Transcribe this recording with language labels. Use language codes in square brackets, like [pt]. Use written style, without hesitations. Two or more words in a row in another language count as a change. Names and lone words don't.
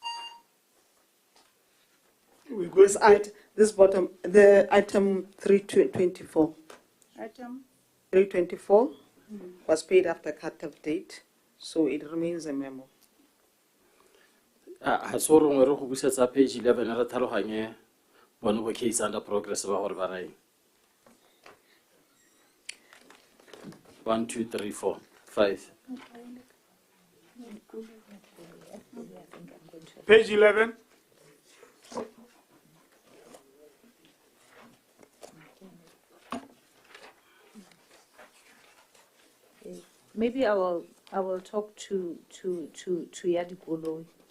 [en] We go This bottom, the item 324. Item 324 was paid after cut-off date, so it remains a memo. [tn] Ha so re ngwe re go busetsa page 11 re tlhaloganye bone go [en] case under progress [tn] ba gore ba reng. [en] 1 2 3 4 5. page 11. Maybe I will talk to Yadi Koloi.